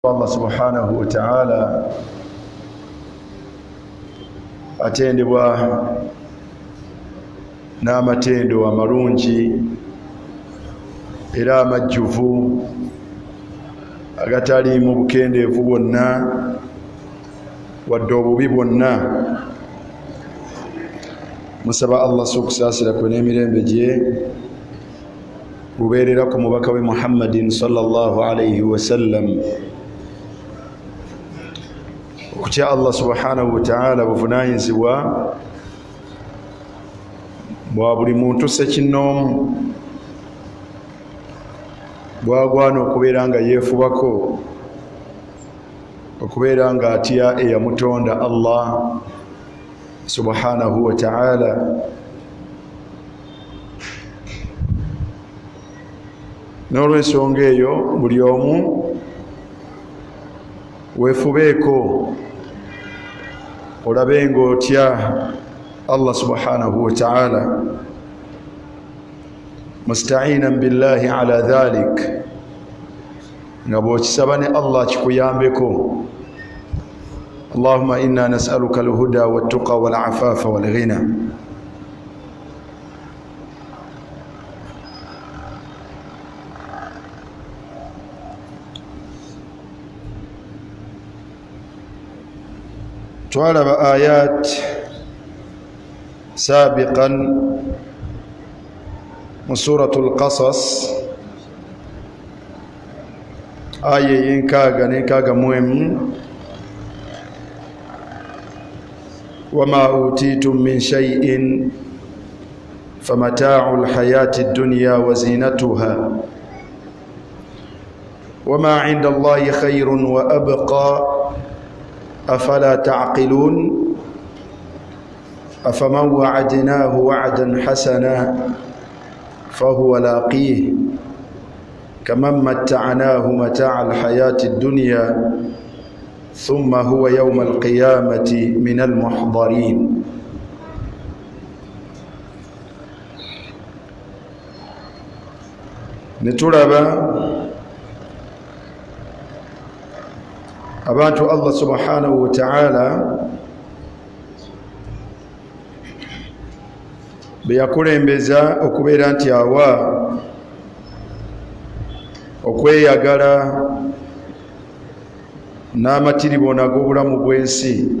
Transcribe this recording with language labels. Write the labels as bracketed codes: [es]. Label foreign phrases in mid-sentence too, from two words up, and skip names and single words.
[lg] Allah [ar] سبحانه وتعالى [lg] atendebwa n'amatendo amalungi era amajjuvu agatali mu bukendeevu bwonna wadde obubi bwonna. Musaba Allah sukusaasira kwe n'emirembe gye bubeerera ku mubaka we Muhammadin [ar] صلى الله عليه وسلم. [lg] Okutya Allah [ar] سبحانه وتعالى [lg] buvunaanyizibwa bwa buli muntu ssekinnoomu bwagwana okubeera nga yeefubako, okubeera nga atya eyamutonda Allah [ar] سبحانه وتعالى. [lg] N'olw'ensonga eyo buli omu weefubeeko olabe ng'otya Allah [ar] سبحانه وتعالى, مستعينا بالله على ذلك, [lg] nga bw'okisaba ne Allah kikuyambeko. [ar] اللهم إنا نسألك الهدى والتقى والعفاف والغنى. [lg] Twalaba [ar] آيات سابقا [lg] mu suratul Qasas, aya y'enkaaga n'enkaaga mu emu. [ar] وما أوتيتم من شيء فمتاع الحياة الدنيا وزينتها وما عند الله خير وأبقى أفلا تعقلون أفمن وعدناه وعدا حسنا فهو لاقيه كمن متعناه متاع الحياة الدنيا ثم هو يوم القيامة من المحضرين. [lg] Netulaba abantu Allah [ar] سبحانه وتعالى [lg] beyakulembeza okubeera nti awa okweyagala n'amatiribona g'obulamu bw'ensi,